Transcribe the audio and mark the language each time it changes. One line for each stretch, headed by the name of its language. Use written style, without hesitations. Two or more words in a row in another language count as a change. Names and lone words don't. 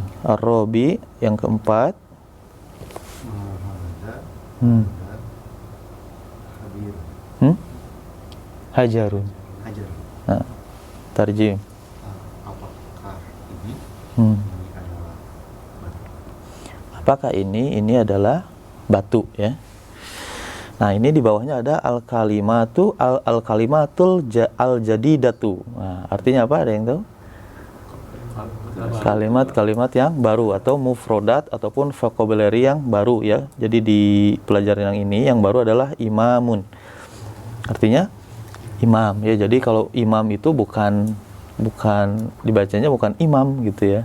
Indonesian: Ar-rabi, yang keempat. Hajarun. Nah, tarjim. Apakah ini adalah Apakah ini adalah batu ya. Nah, ini di bawahnya ada
Arabic: الكلمةُ الكلمةُ الجديدةُ.
Indonesian: Nah, artinya apa? Ada yang tahu? Kalimat-kalimat yang baru atau mufrodat ataupun vocabulary yang baru ya. Jadi di pelajaran yang ini yang baru adalah imamun. Artinya imam ya. Jadi kalau imam itu bukan dibacanya bukan imam gitu ya.